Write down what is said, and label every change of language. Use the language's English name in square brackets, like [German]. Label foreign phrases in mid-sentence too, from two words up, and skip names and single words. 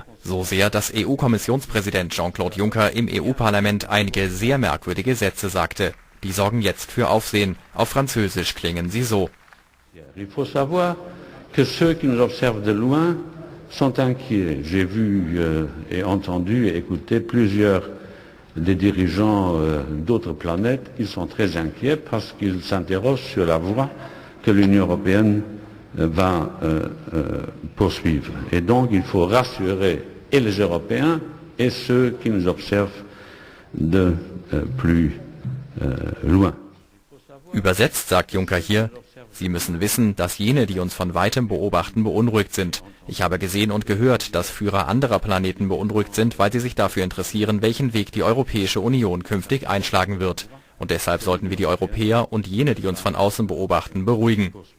[German] So sehr, dass EU-Kommissionspräsident Jean-Claude Juncker im EU-Parlament einige sehr merkwürdige Sätze sagte. Die sorgen jetzt für Aufsehen. Auf Französisch klingen sie so. [French] Il faut savoir que ceux qui nous observent de loin sont inquiets. J'ai vu et entendu et écouté plusieurs des dirigeants d'autres planètes. Ils sont très inquiets parce qu'ils s'interrogent sur la voie que l'Union européenne va poursuivre. Et donc il faut rassurer et les Européens et ceux qui nous observent de plus loin. [German] Übersetzt sagt Juncker hier, Sie müssen wissen, dass jene, die uns von weitem beobachten, beunruhigt sind. Ich habe gesehen und gehört, dass Führer anderer Planeten beunruhigt sind, weil sie sich dafür interessieren, welchen Weg die Europäische Union künftig einschlagen wird. Und deshalb sollten wir die Europäer und jene, die uns von außen beobachten, beruhigen.